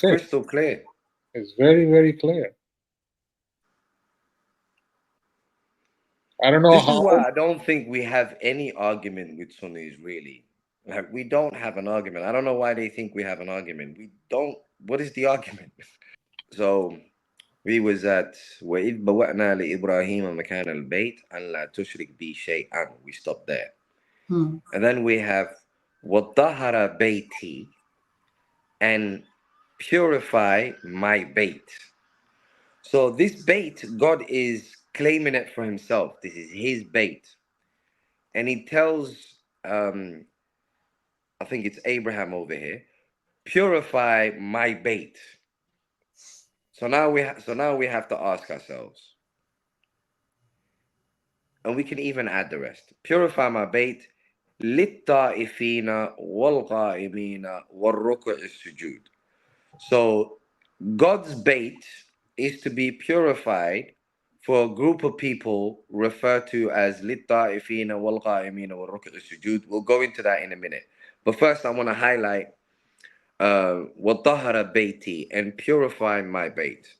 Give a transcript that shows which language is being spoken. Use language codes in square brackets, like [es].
[en] fit. crystal clear. It's very, very clear. I don't know This is how. why I don't think we have any argument with Sunnis, really. Like, we don't have an argument. I don't know why they think we have an argument. We don't. What is the argument? So, we was at [ar] وَإِذْ بَوَأْنَا لِإِبْرَاهِيمَ مَكَانَ الْبَيْتِ أَنْ لَا تُشْرِكْ بِي شَيْئًا. [en] We stopped there. Hmm. And then we have [ar] وَطَهَرَ بَيْتِي, [en] and purify my bait. So this bait, God is claiming it for himself. This is his bait. And he tells, I think it's Abraham over here, purify my bait. So now we have to ask ourselves, and we can even add the rest. Purify my bait, [ar] لِلطَّائِفِينَ وَالْقَائِمِينَ وَالرُّكُعِ السُّجُودِ. [en] So God's bait is to be purified for a group of people referred to as [ar] لِلطَّائِفِينَ وَالْقَائِمِينَ وَالرُّكُعِ السُّجُودِ. [en] We'll go into that in a minute. But first I want to highlight [ar] وَطَهَرَ بَيْتِي, [en] and purify my bait.